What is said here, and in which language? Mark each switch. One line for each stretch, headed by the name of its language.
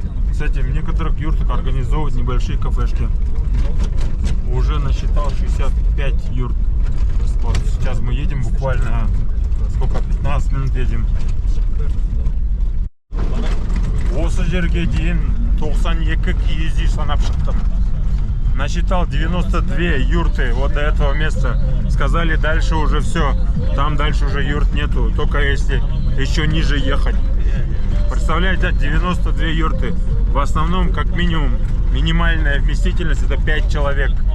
Russian: Кстати, в некоторых юртах организовывают небольшие кафешки. Уже насчитал 65 юрт. Вот сейчас мы едем буквально сколько, 15 минут едем.
Kazakh: Осы жерге дейін 92 киіз үй санап шықтым.
Russian: Насчитал 92 юрты вот до этого места. Сказали, дальше уже все. Там дальше уже юрт нету, только если еще ниже ехать. Представляете, 92 юрты. В основном, как минимум, минимальная вместительность это 5 человек.